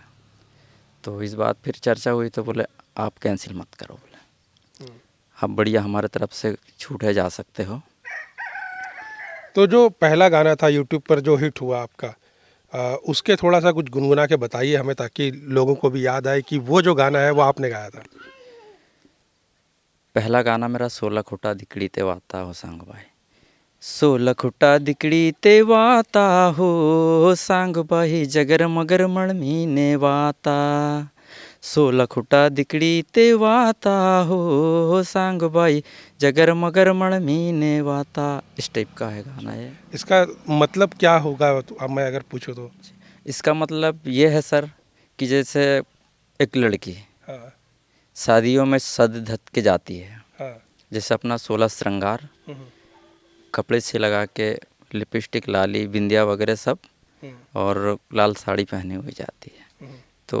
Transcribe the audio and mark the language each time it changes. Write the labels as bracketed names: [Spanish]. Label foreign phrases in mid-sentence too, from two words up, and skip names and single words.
[Hindi] तो इस बात फिर चर्चा हुई तो बोले आप कैंसिल मत करो, बोले आप बढ़िया हमारे तरफ से छूट है, जा सकते हो। तो जो पहला गाना था यूट्यूब पर जो हिट हुआ आपका, उसके थोड़ा सा कुछ गुनगुना के बताइए हमें, ताकि लोगों को भी याद आए कि वो जो गाना है वो आपने गाया था। पहला गाना मेरा [Gondi] सोला खुटा दिकड़ी ते वाता हो सांग भाई, सोला खुटा दिकड़ी ते वाता हो सांग बाई जगर मगर मणमीने वाता, सोला खुटा दिकड़ी ते वाता हो सांग बाई जगर मगर मणमीने वाता। [Hindi] इस टाइप का है गाना ये। इसका मतलब क्या होगा, तो अब मैं अगर पूछूं तो? इसका मतलब ये है सर कि जैसे एक लड़की शादियों में सज धज के जाती है, जैसे अपना 16 श्रृंगार कपड़े से लगा के, लिपस्टिक, लाली, बिंदिया वगैरह सब, और लाल साड़ी पहनी हुई जाती है।